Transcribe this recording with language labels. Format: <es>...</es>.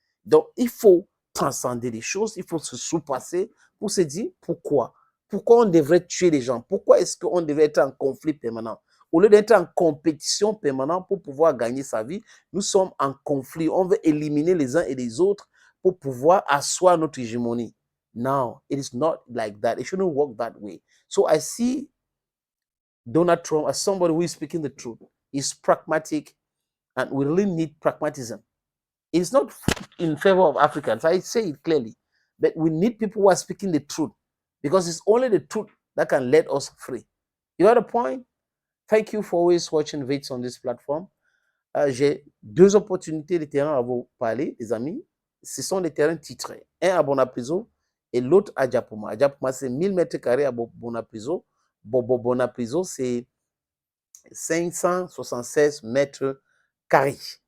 <fr>Donc, il faut transcender les choses, il faut se surpasser pour se dire pourquoi. Pourquoi on devrait tuer les gens? Pourquoi est-ce qu'on devrait être en conflit permanent? Au lieu d'être en compétition permanente pour pouvoir gagner sa vie, nous sommes en conflit. On veut éliminer les uns et les autres pour pouvoir asseoir notre hégémonie.</fr> <en>No, it is not like that. It shouldn't work that way. So I see Donald Trump as somebody who is speaking the truth. He's pragmatic, and we really need pragmatism. It's not in favor of Africans. I say it clearly. But we need people who are speaking the truth because it's only the truth that can let us free. You got a point? Thank you for always watching videos on this platform.</en> <fr>J'ai 2 opportunités de terrain à vous parler, les amis. Ce sont des terrains titrés. Un à Bonapriso et l'autre à Diapoma. Diapoma, c'est 1000 mètres carrés à Bonapriso. Bonapriso, c'est 576 mètres carrés.</fr>